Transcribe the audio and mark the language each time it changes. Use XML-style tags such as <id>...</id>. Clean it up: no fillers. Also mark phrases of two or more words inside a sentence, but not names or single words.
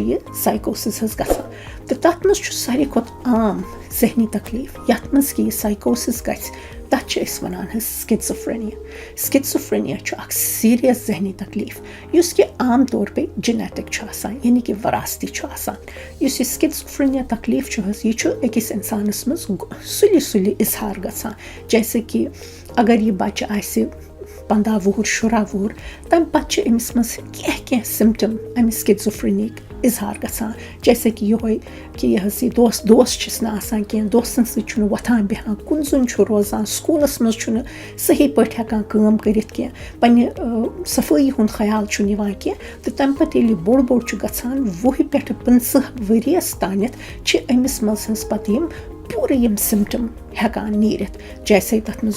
<ks>یہِ سایکوسِس حظ گژھان تہٕ تَتھ منٛز چھُ ساروی کھۄتہٕ عام ذہنی تکلیٖف یَتھ منٛز کہِ یہِ سایکوسِس گژھِ تَتھ چھِ أسۍ وَنان حظ سِکِزوفرینیا سِکِزوفرینیا چھُ اَکھ سیٖریَس ذہنی تکلیٖف یُس کہِ عام طور پے جِنیٹِک چھُ آسان یعنی کہِ وَراستی چھُ آسان یُس یہِ سِکِزوفرینیا تکلیٖف چھُ حظ یہِ چھُ أکِس اِنسانَس منٛز سُلہِ سُلہِ اِظہار گژھان</ks> <ur>جیسے کہِ</ur> <ks>اگر یہِ بَچہِ آسہِ 15 وُہُر 16 وُہُر تَمہِ پَتہٕ چھِ أمِس منٛز کینٛہہ سِمٹَم اَمہِ سِکِزوفرینِک اِظہار گژھان</ks> <ur>جیسے کہِ</ur> <ks>یِہوٚے کہِ یہِ حظ یہِ دوس چھِس نہٕ آسان کینٛہہ دوستَن سۭتۍ چھُنہٕ وۄتھان بیٚہوان کُنہِ زوٚن چھُ روزان سکوٗلَس منٛز چھُنہٕ صحیح پٲٹھۍ ہٮ۪کان کٲم کٔرِتھ کینٛہہ پنٛنہِ صفٲیی ہُنٛد خیال چھُنہٕ یِوان کینٛہہ تہٕ تَمہِ پَتہٕ ییٚلہِ یہِ بوٚڑ چھُ گژھان 20 پٮ۪ٹھٕ 25 ؤرِیَس تانٮ۪تھ چھِ أمِس منٛز حظ پَتہٕ یِم پوٗرٕ یِم سِمٹَم ہٮ۪کان نیٖرِتھ جیسے تَتھ منٛز</ks>